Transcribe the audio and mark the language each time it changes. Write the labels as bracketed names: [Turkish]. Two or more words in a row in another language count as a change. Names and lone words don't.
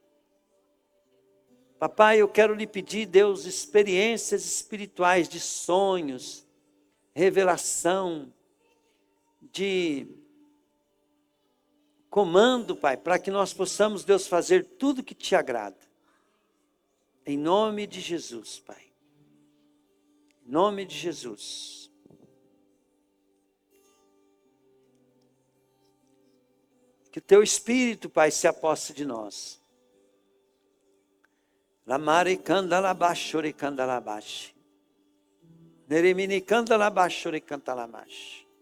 [Portuguese] Papai, eu quero lhe pedir, Deus, experiências espirituais de sonhos, revelação, de comando, Pai, para que nós possamos, Deus, fazer tudo que Te agrada. Em nome de Jesus, Pai. Em nome de Jesus. Que o Teu Espírito, Pai, se aposse de nós. Lamare candalabash, ore candalabash. Neremini candalabash, ore candalabash.